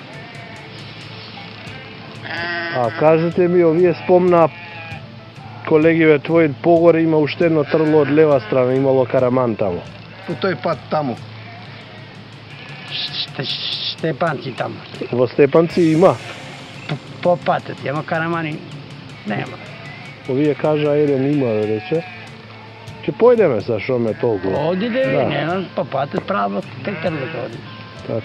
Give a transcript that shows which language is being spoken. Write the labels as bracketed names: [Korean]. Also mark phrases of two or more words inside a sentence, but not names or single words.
[Macedonian] А кажете ми, овие спомна колегиве твои, погоре има уште едно трло од лева страна, имало караман таму. По тој пат таму. Štepanci tamo. Во Степанци има. Po pateti, ама Karamani nema. Овие кажа еден има, рече. Ќе појдеме са шо ме толку. Odide vi, Da. ne, po pateti pravo, tek treba da odi. Така.